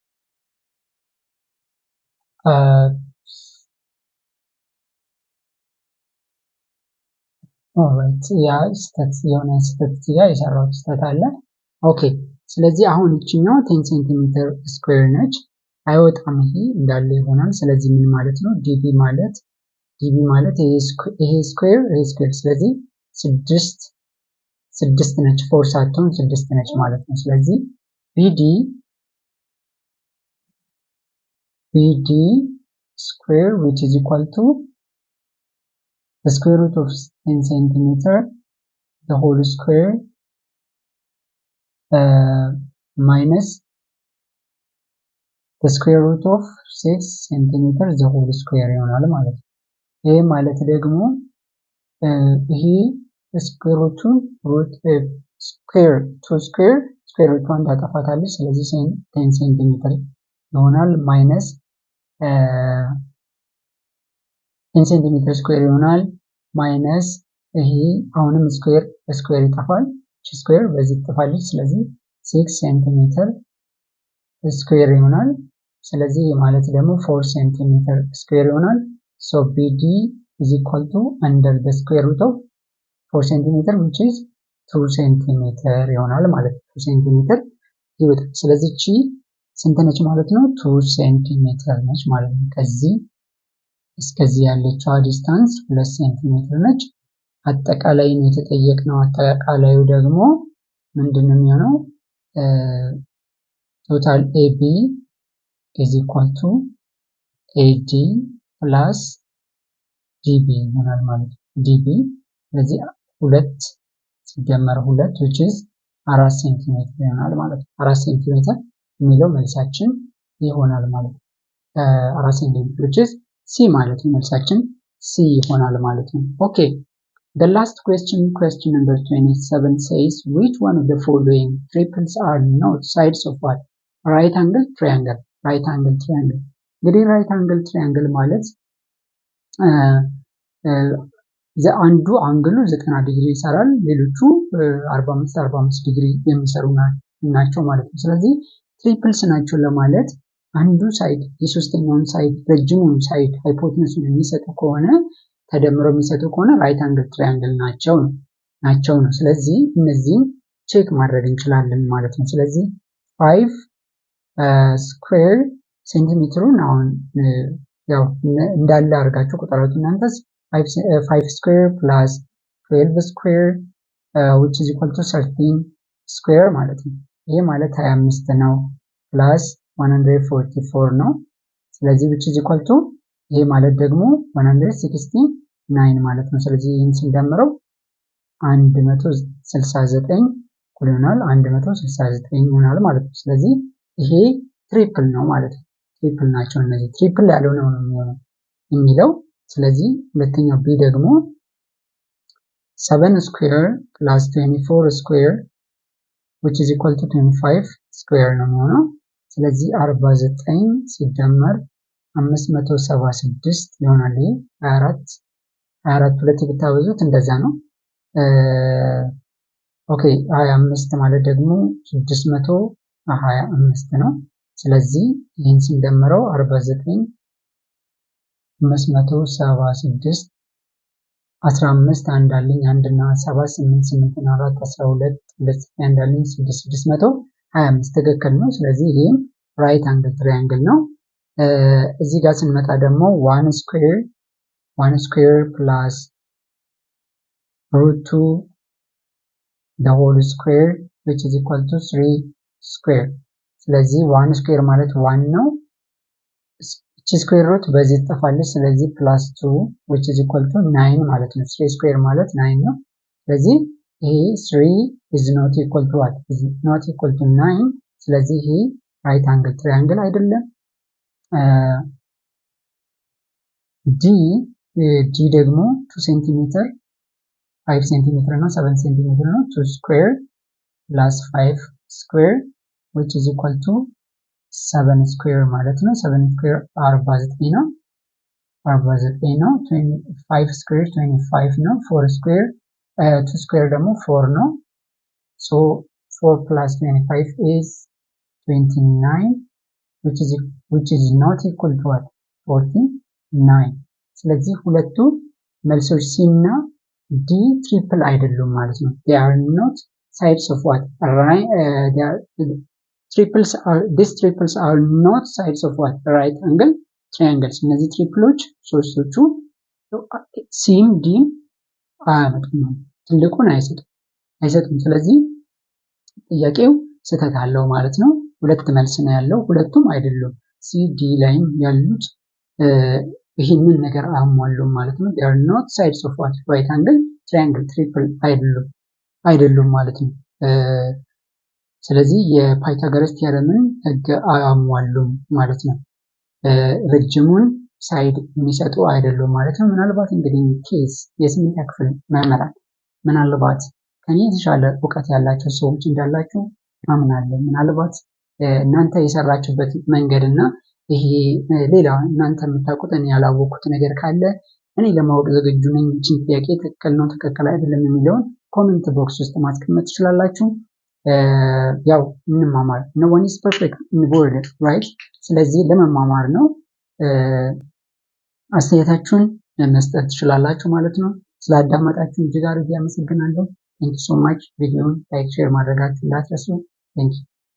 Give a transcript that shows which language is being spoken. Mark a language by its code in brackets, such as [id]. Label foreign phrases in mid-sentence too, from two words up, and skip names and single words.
[am] ኦልራይት ያ የሆነ ስህተት የሰራሁት ስህተት አለ። ኦኬ ስለዚህ አሁን እቺኛው 10 [en] centimeter square [am] ነች። አይወጣም፣ ይሄ እንዳለ ይሆናል። ስለዚህ ምን ማለት ነው? ዲቢ ማለት ዲቢ ማለት ይሄ ስኩዌር ስለዚህ ስድስት ነች፣ ፎር ሳትሆን ስድስት ነች ማለት ነው። ስለዚህ [en] BD square which is equal to the square root of 10 centimeter the whole square minus the square root of 6 centimeter the whole square [am] ይሆናል ማለት ነው። ይሄ ማለት ደግሞ ይሄ ስኩዌር ሩቱን ስኩዌር ሩቷን ታጠፋታለች። ስለዚህ 10 ሴንቲሜትር ይሆናል ማይነስ 10 [en] centimeter square [am] ይሆናል ማይነስ ይሄ አሁንም ስኩዌር ይጠፋል። ስኩዌር በዚህ ትጠፋለች። ስለዚህ 6 [en] centimeter square [am] ይሆናል። ስለዚህ ማለት ደግሞ 4 [en] centimeter square [am] ይሆናል። [en] so BD is equal to under the square root of 4 centimeter which is 2 centimeter [am] ይሆናል ማለት ነው። 2 ሴንቲሜትር ይወጣል። ስለዚህ እቺ ስንት ነች ማለት ነው? 2 ሴንቲሜትር ነች ማለት ነው። ከዚህ እስከዚህ ያለችው ዲስታንስ 2 ሴንቲሜትር ነች። አጠቃላይ ነው የተጠየቅነው። አጠቃላዩ ደግሞ ምንድነው የሚሆነው? [en] ቶታል AB is equal to AD plus DB [am] ይሆናል ማለት ነው። DB ስለዚህ 2 ሲደመር 2 [en] which [am] is 4 ሴንቲሜትር ይሆናል ማለት ነው። 4 ሴንቲሜትር የሚለው መልሳችን ይሆናል ማለት ነው። 4 ሴንቲሜትር [en] which is C [am] ማለት ነው። መልሳችን C ይሆናል ማለት ነው። ኦኬ [en] the last question number 27 says which one of the following triples are not sides of what right angle triangle [am] እንግዲህ [en] right angle triangle [am] ማለት አንዱ አንግሉ 90 ዲግሪ ይሰራል፣ ሌሎቹ 45 ዲግሪ የሚሰሩ ናቸው ማለት ነው። ስለዚህ ትሪፕልስ ናቸው ለማለት አንዱ ሳይድ የሶስተኛውን ሳይድ ረጅሙን ሳይድ ሃይፖቴነሱን የሚሰጡ ከሆነ ተደምረው የሚሰጡ ከሆነ [en] right angle triangle [am] ናቸው ነው። ስለዚህ እነዚህን ቼክ ማድረግ እንችላለን ማለት ነው። ስለዚህ 5 ስኩዌር ሴንቲሜትሩን አሁን ያው እንዳለ አድርጋችሁ ቁጥራችሁ እናንተስ [en] 5 square plus 12 square which is equal to 13 square [am] ማለት ነው። ይሄ ማለት 25 ነው plus 144 ነው። ስለዚህ [en] which is equal to [am] ይሄ ማለት ደግሞ 169 ማለት ነው። ስለዚህ ይህን ስንደምረው 169 ይሆናል 169 ይሆናል ማለት ነው። ስለዚህ ይሄ ትሪፕል ነው ማለት ነው። ትሪፕል ናቸው እነዚህ። ትሪፕል ያልሆነ ነው የሚሆነው የሚለው ስለዚህ ሁለተኛው ቢ ደግሞ [en] 7 square plus 24 square which is equal to 25 square [am] ነው የሚሆነው። ስለዚህ 49 ሲደመር 576 ይሆናል። 24 ሁለት ብታበዙት እንደዛ ነው። ኦኬ 25 ማለት ደግሞ 625 ነው። ስለዚህ ይህን ስንደምረው 49 576 15 አንድ አለኝ 1 እና 7 8 8 እና 4 12 2 አንድ አለኝ 625 ትክክል ነው። ስለዚህ ይሄም [en] right angle triangle [am] ነው። እዚህ ጋር ስንመጣ ደግሞ [en] 1 square plus root 2 the whole square which is equal to 3 square [am] ስለዚህ 1 square ማለት 1 ነው። እቺ [en] square root [am] በዚህ ትጠፋለች። ስለዚህ [en] plus 2 which is equal to 9 [am] ማለት ነው። 3 ስኩዌር ማለት 9 ነው። ስለዚህ ይሄ [en] 3 is not equal to what is not equal to 9 [am] ስለዚህ ይሄ [en] right angle triangle [am] አይደለም። ዲ ደግሞ 2 ሴንቲሜትር 5 ሴንቲሜትር እና 7 ሴንቲሜትር ነው። [en] 2 square plus 5 square which is equal to 7 square [am] ማለት ነው። 7 ስኩዌር 49 ነው። 5 ስኩዌር 25 ነው። 4 ስኩዌር 2 ስኩዌር ደግሞ 4 ነው። [en] so 4 plus 25 is 29 which is not equal to what 49 [am] ስለዚህ ሁለቱ መልሶች ሲ እና ዲ ትሪፕል አይደሉም ማለት ነው። [en] they are not sides of what these triples are not sides of what right angle triangles [am] እነዚህ ትሪፕሎች ሶስቶቹ ሲም ዲም አያመጡም፣ ትልቁን አይሰጡም። ስለዚህ ጥያቄው ስህተት አለው ማለት ነው። ሁለት መልስ ነው ያለው፣ ሁለቱም አይደሉም። ሲ ዲ ላይም ያሉት ይህንን ነገር አያሟሉም ማለት ነው። [en] they are not sides of what right angle triangle triple [am] አይደሉም ማለት ነው። ስለዚህ የፓይታጎረስ ቲዮረምን ህግ አያሟሉም ማለት ነው። ረጅሙን ሳይድ የሚሰጡ አይደሉም ማለት ነው። ምናልባት እንግዲህ ኬስ የስምንተኛ ክፍል መምህራን ምናልባት ከኔ የተሻለ እውቀት ያላቸው ሰዎች እንዳላችሁ አምናለሁ። ምናልባት እናንተ የሰራችሁበት መንገድ እና ይሄ ሌላ እናንተ የምታውቁት እኔ ያላወቅኩት ነገር ካለ እኔ ለማወቅ ዝግጁ ነኝ። ይህችን ጥያቄ ትክክል ነው ትክክል አይደለም የሚለውን ኮሜንት ቦክስ ውስጥ ማስቀመጥ ትችላላችሁ። ያው እንማማር [en] no one is perfect in the world right። [am] ስለዚህ ለመማማር ነው። አስተያየታችሁን መስጠት ትችላላችሁ ማለት ነው። ስላዳመጣችሁ እጅግ አድርጌ አመሰግናለሁ። [en] thank you so much። [am] ቪዲዮውን [en] like share [am] ማድረጋችሁ እንዳትረሱ። [en] thank you